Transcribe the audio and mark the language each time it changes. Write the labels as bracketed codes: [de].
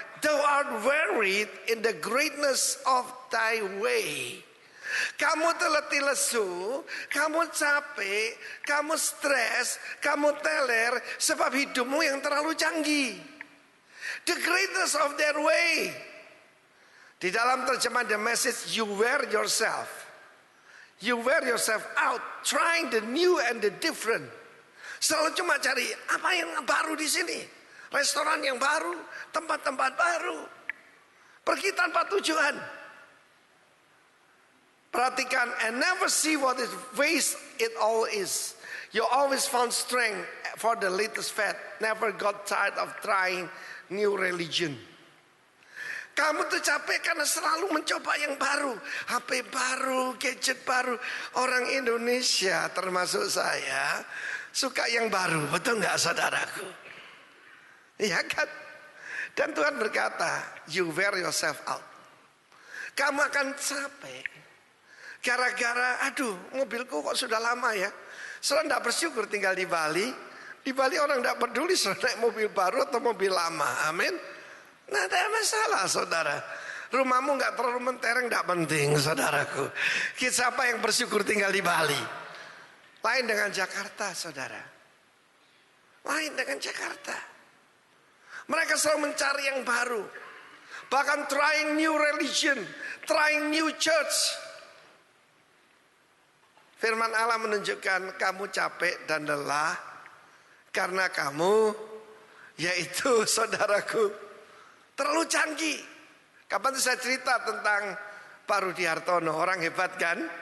[en] Thou art wearied in the greatness of thy way. [id] Kamu letih lesu, kamu capek, kamu stres, kamu teler sebab hidupmu yang terlalu canggih. [en] The greatness of their way. [id] Di dalam terjemahan [en] The Message, you wear yourself. You wear yourself out trying the new and the different. [id] Selalu cuma cari apa yang baru di sini. Restoran yang baru, tempat-tempat baru. Pergi tanpa tujuan. Perhatikan, [en] and never see what is waste it all is. You always found strength for the latest fad. Never got tired of trying new religion. [id] Kamu tuh capek karena selalu mencoba yang baru. HP baru, gadget baru. Orang Indonesia termasuk saya suka yang baru. Betul gak saudaraku? Iya kan? Dan Tuhan berkata, [en] you wear yourself out. [id] Kamu akan capek. Gara-gara, aduh mobilku kok sudah lama ya. Saudara tidak bersyukur tinggal di Bali. Di Bali orang tidak peduli saudara naik mobil baru atau mobil lama. Amin. Nah, tidak masalah saudara. Rumahmu nggak terlalu mentereng, tidak penting saudaraku. Siapa yang bersyukur tinggal di Bali? Lain dengan Jakarta saudara. Lain dengan Jakarta. Mereka selalu mencari yang baru. Bahkan [en] trying new religion, trying new church. [id] Firman Allah menunjukkan kamu capek dan lelah karena kamu, yaitu saudaraku, terlalu canggih. Kapan saya cerita tentang Pak Rudi Hartono, orang hebat kan?